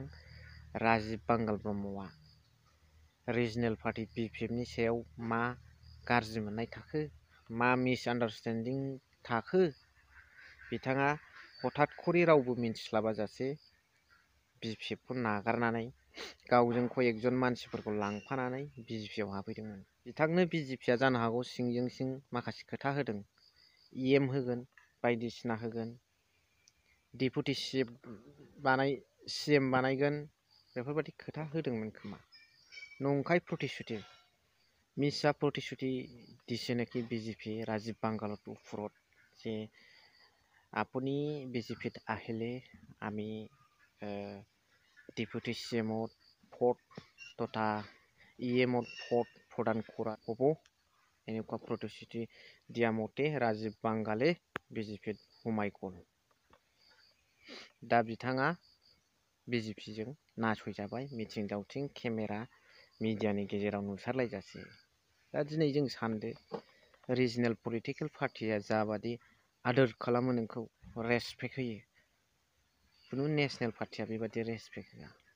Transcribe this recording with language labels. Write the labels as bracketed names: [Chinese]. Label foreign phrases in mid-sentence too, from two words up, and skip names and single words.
[Bodo] राजीब बांगाल ब्रह्मआ [English] regional party [Bodo] BPFनि सायाव मा गाज्रि मोननाय थाखो मा मिसआन्डारस्टेन्डिं थाखो बिथाङा हठात खरि रावबो मिन्थिस्लाबाजासे BPFखौ नागारनानै गावजों कयेकजन मानसिफोरखौ लांफानानै BJPआव हाबफैदोंमोन बिथांनो BJPआ जानो हागौ सिंजों सिं माखासे खोथा होदों EM होगोन बायदिसिना होगोन डेपुटि CM बानायगोन बेफोरबायदि खोथा होदोंमोन खोमा नंखाय प्रतिश्रुति मिसा प्रतिश्रुति दिसे [Assamese] नेকি BJP राजीव बांगाल ওপৰত যে আপুনি BJPত আহিলে আমি [English] deputy CMত [Assamese] ভোট তথা EMত ভোট প্ৰদান কৰা হ'ব এনেকুৱা প্ৰতিশ্ৰুতি দিয়া মতে राजीव बांगाले BJPত সোমাই গ'ল [Bodo] दा बिथाङा BJPजों नासयजाबाय मिथिं दावथिं [English] camera media [Bodo] गेजेराव नुसारलायजासे दा दिनै जों सानदो [English] regional political party [Bodo] जाबादि आदर खालामो नोंखौ रेसपेक्ट होयो खुनु [English] national party [Bodo] बेबादि रेसपेक्ट होआ